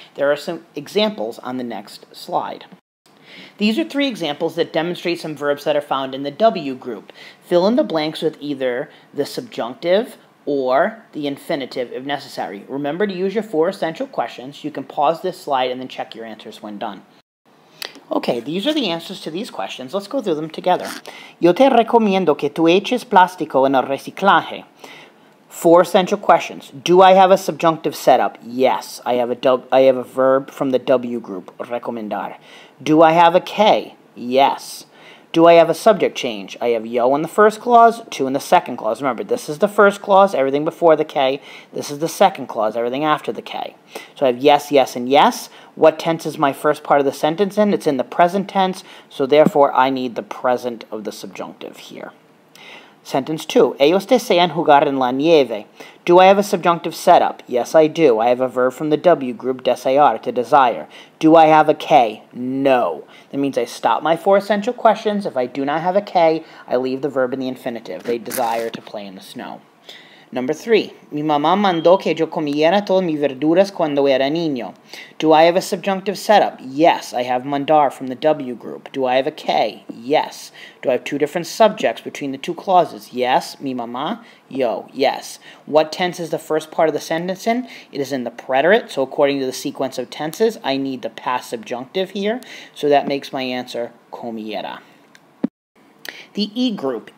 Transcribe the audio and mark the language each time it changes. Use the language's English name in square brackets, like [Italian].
[English] There are some examples on the next slide. These are three examples that demonstrate some verbs that are found in the W group. Fill in the blanks with either the subjunctive or the infinitive if necessary. Remember to use your four essential questions. You can pause this slide and then check your answers when done. Okay, these are the answers to these questions. Let's go through them together. [Spanish] Yo te recomiendo que tú eches plástico en el reciclaje. [English] Four essential questions. Do I have a subjunctive setup? Yes. I have a verb from the W group, recomendar. Do I have a K? Yes. Do I have a subject change? I have yo in the first clause, to in the second clause. Remember, this is the first clause, everything before the K. This is the second clause, everything after the K. So I have yes, yes, and yes. What tense is my first part of the sentence in? It's in the present tense, so therefore I need the present of the subjunctive here. Sentence 2. [Spanish] Ellos desean jugar en la nieve. [English] Do I have a subjunctive setup? Yes, I do. I have a verb from the W group, desear, to desire. Do I have a K? No. That means I stop my four essential questions. If I do not have a K, I leave the verb in the infinitive. They desire to play in the snow. Number 3. [Spanish] Mi mamá mandó que yo comiera todas mis verduras cuando era niño. [English] Do I have a subjunctive setup? Yes, I have mandar from the W group. Do I have a K? Yes. Do I have two different subjects between the two clauses? Yes. Mi mamá. Yo. Yes. What tense is the first part of the sentence in? It is in the preterite, so according to the sequence of tenses, I need the past subjunctive here, so that makes my answer comiera. The E group.